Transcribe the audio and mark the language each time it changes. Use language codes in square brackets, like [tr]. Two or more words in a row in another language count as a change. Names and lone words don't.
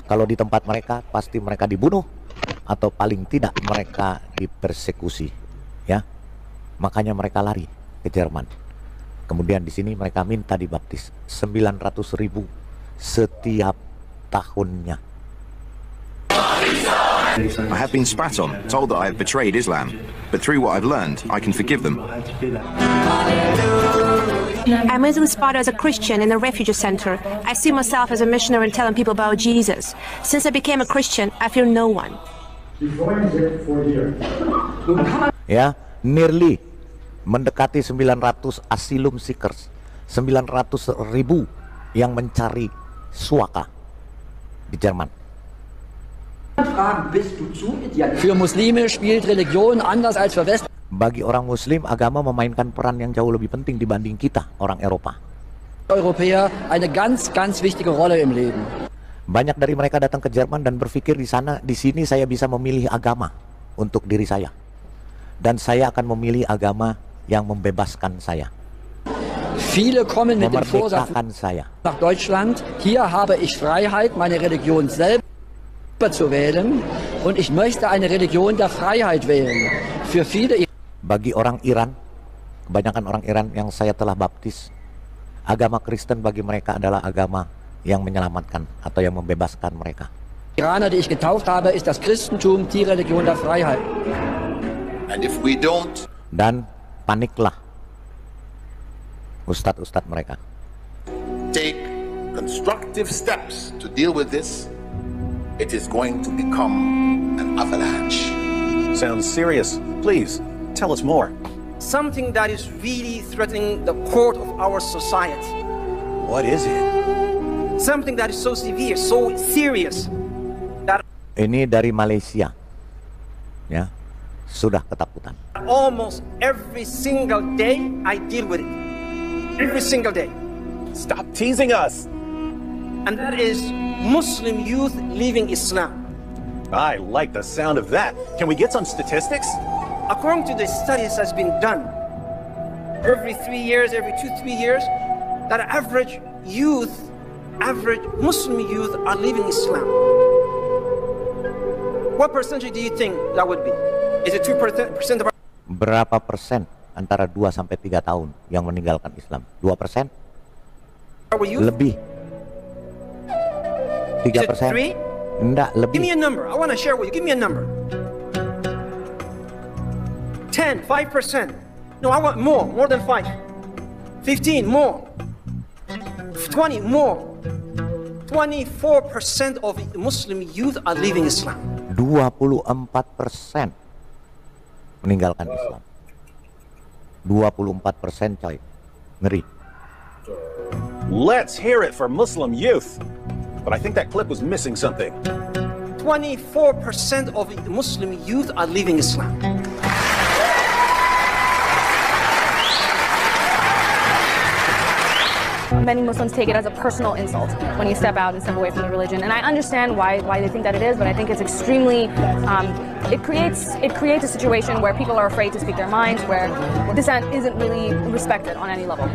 [id] Kalau di tempat mereka pasti mereka dibunuh atau paling tidak mereka dipersekusi. Ya, makanya mereka lari ke Jerman. Kemudian di sini mereka minta dibaptis 900.000 setiap tahunnya. [en] I have been spat on, told that I have betrayed Islam, but through what I've learned, I can forgive them. I'm recently spotted as a Christian in a refugee center. I see myself as a missionary and telling people about Jesus. Since I became a Christian, I fear no one. [id] Ya, nearly mendekati 900 [en] asylum seekers, [id] 900.000 yang mencari suaka di Jerman. [de] Für Muslime spielt Religion anders als für West. [id] Bagi orang Muslim, agama memainkan peran yang jauh lebih penting dibanding kita, orang Eropa. [de] Europäer eine ganz wichtige Rolle im Leben. [id] Banyak dari mereka datang ke Jerman dan berpikir di sini saya bisa memilih agama untuk diri saya. Dan saya akan memilih agama yang membebaskan saya. [de] Viele kommen mit dem Vorsatz saya nach Deutschland. Hier habe ich Freiheit, meine Religion selber zu wählen, und ich möchte eine Religion der Freiheit wählen. Für viele. [id] Bagi orang Iran, kebanyakan orang Iran yang saya telah baptis, agama Kristen bagi mereka adalah agama yang menyelamatkan atau yang membebaskan mereka. [de] Iraner, die ich getauft habe, ist das Christentum die Religion der Freiheit. [en] And if we don't, [id] dan paniklah ustadz-ustadz mereka. [en] Take constructive steps to deal with this, it is going to become an avalanche. Sounds serious. Please, tell us more. Something that is really threatening the core of our society. What is it? something that is so severe, so serious. [id] Ini dari Malaysia, ya, sudah ketakutan. [en] Almost every single day I deal with it. Every single day. Stop teasing us. And that is Muslim youth leaving Islam. I like the sound of that. Can we get some statistics? According to the studies that's been done, every 3 years, every 2-3 years, that average Muslim youth are leaving Islam. What percentage do you think that would be? Is it 2% of our... [id] Berapa persen antara 2 sampai 3 tahun yang meninggalkan Islam? 2%? Lebih. 3%? Enggak, lebih. [en] Give me a number. I want to share with you. Give me a number. 10, 5%. No, I want more than 5. 15, more. 20, more. 24% of Muslim youth are leaving Islam. [id] 24% meninggalkan Islam. 24%, coy. Ngeri. [en] Let's hear it for Muslim youth. But I think that clip was missing something. 24% of Muslim youth are leaving Islam. Many Muslims take it as a personal insult when you step out and step away from the religion, and I understand why they think that it is, but I think it's extremely it creates a situation where people are afraid to speak their minds, where dissent isn't really respected on any level.